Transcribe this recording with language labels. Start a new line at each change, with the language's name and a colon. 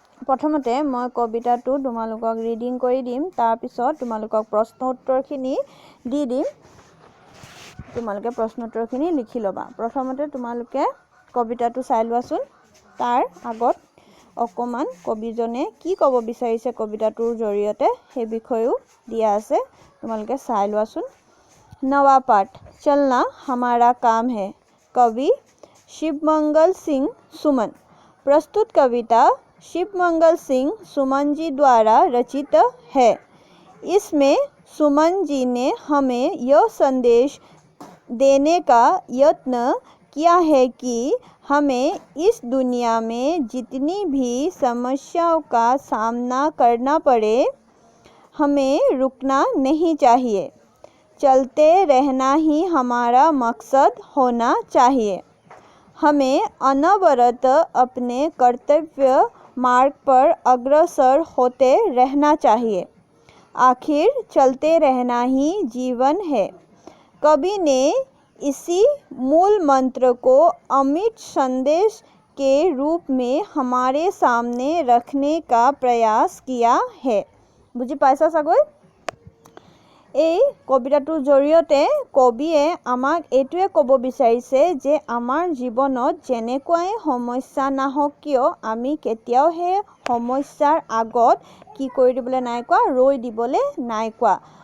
Assamese: প্ৰথমতে মই কবিতাটো তোমালোকক ৰিডিং কৰি দিম, তাৰ পিছত তোমালোকক প্ৰশ্ন উত্তৰখিনি দি দিম। তোমালোকে প্ৰশ্ন উত্তৰখিনি লিখি ল'বা। প্ৰথমতে তোমালোকে কবিতাটো চাই লোৱাচোন। তাৰ আগত অকমান কবিজনে কি ক'ব বিচাৰিছে কবিতাটোৰ জৰিয়তে সেই বিষয়েও দিয়া আছে, তোমালোকে চাই লোৱাচোন।
Hindi: नवा पाठ चलना हमारा काम है। कवि शिवमंगल सिंह सुमन। प्रस्तुत कविता शिवमंगल सिंह सुमन जी द्वारा रचित है। इसमें सुमन जी ने हमें यह संदेश देने का यत्न किया है कि हमें इस दुनिया में जितनी भी समस्याओं का सामना करना पड़े, हमें रुकना नहीं चाहिए। चलते रहना ही हमारा मकसद होना चाहिए। हमें अनवरत अपने कर्तव्य मार्ग पर अग्रसर होते रहना चाहिए। आखिर चलते रहना ही जीवन है। कवि ने इसी मूल मंत्र को अमिट संदेश के रूप में हमारे सामने रखने का प्रयास किया है।
Assamese: बुझी पाइছা চাগৈ? এই কবিতাটোৰ জৰিয়তে কবিয়ে আমাক এইটোৱে ক'ব বিচাৰিছে যে আমাৰ জীৱনত যেনেকুৱাই সমস্যা নাহক কিয় আমি কেতিয়াও সেই সমস্যাৰ আগত কি কৰি দিবলৈ নাই কোৱা, ৰৈ দিবলৈ নাই কোৱা।